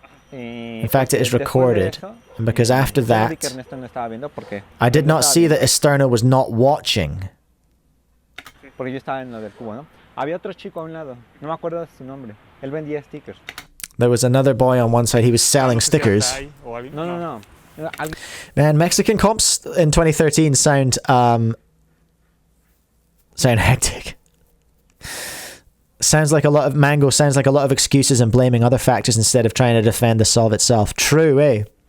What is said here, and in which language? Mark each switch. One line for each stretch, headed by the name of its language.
English: In fact, it is recorded. And because after that, I did not see that Esterno was not watching.
Spanish: Porque yo estaba en lo del cubo, ¿no? Había otro chico a un lado, no me acuerdo de su nombre. Él vendía stickers.
English: There was another boy on one side, he was selling stickers. No. Man, Mexican comps in 2013 sound hectic. Sounds like a lot of excuses and blaming other factors instead of trying to defend the solve itself. True, eh?